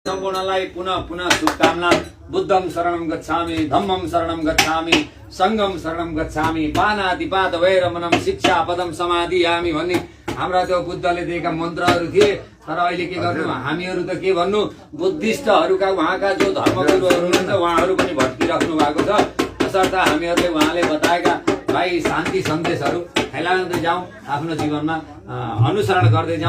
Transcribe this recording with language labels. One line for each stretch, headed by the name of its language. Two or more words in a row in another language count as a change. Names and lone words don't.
Nepali: सम्पूर्णलाई पुनः पुनः शुभकामना।
Pali: बुद्धं शरणं गच्छामि, धम्मं शरणं गच्छामि, संघं शरणं गच्छामि, पानातिपात वैरमणं शिक्षा पदम समाधियामि
Nepali: भन्ने हाम्रा त्यो बुद्धले दिएका मन्त्रहरू थिए। तर अहिले के गर्नु, हामीहरू त के भन्नु, बुद्धिस्टहरूका उहाँका जो धर्मगुरुहरू हुनुहुन्छ उहाँहरू पनि भट्किराख्नु भएको छ। तसर्थ हामीहरूले उहाँले बताएका भाइ शान्ति सन्देशहरू फैलाउँदै जाउँ, आफ्नो जीवनमा अनुसरण गर्दै जाउँ।